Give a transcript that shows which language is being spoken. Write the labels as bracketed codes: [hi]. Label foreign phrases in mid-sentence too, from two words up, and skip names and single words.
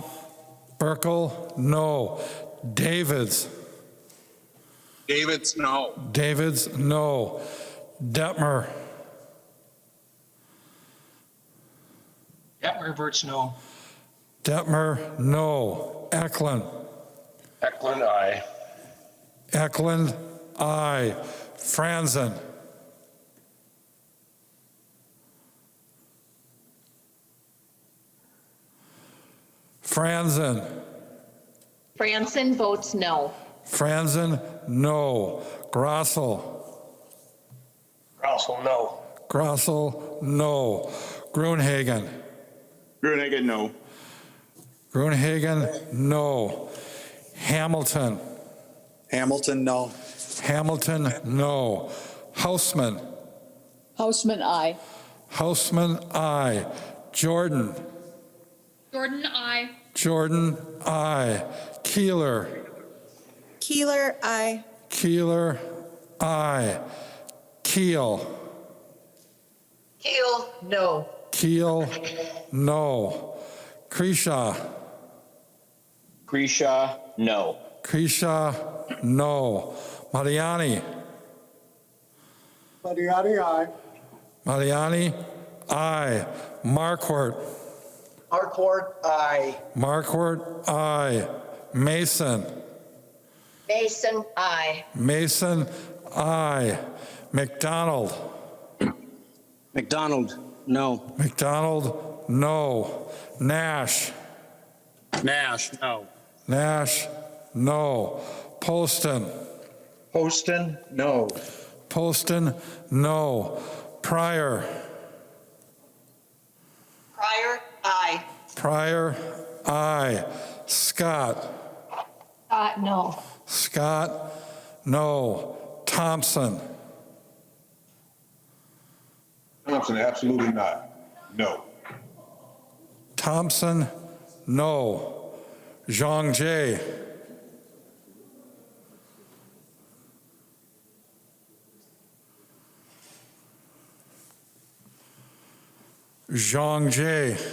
[en] Burkle, no. Davids. Davids, no. Davids, no. Detmer. Detmer votes no. Detmer, no. Eklund. Eklund, aye. Eklund, aye. Franzen. Franzen. Franson votes no. Franzen, no. Grossel. Russell, no. Grossel, no. Gruenhagen. Gruenhagen, no. Gruenhagen, no. Hamilton. Hamilton, no. Hamilton, no. Houseman. Houseman, aye. Houseman, aye. Jordan. Jordan, aye. Jordan, aye. Keeler. Keeler, aye. Keeler, aye. Keel. Keel, no. Keel, no. Creshaw. Grisha, no. Creshaw, no. Mariani. Mariani, aye. Mariani, aye. Marquardt. Harcourt, aye. Marquardt, aye. Mason. Mason, aye. Mason, aye. McDonald. McDonald, no. McDonald, no. Nash. Nash, no. Nash, no. Poston. Poston, no. Poston, no. Pryor. Pryor, aye. Pryor, aye. Scott. No. Scott, no. Thompson. Thompson, absolutely not. No. Thompson, no. Zhang Jie. Zhang Jie.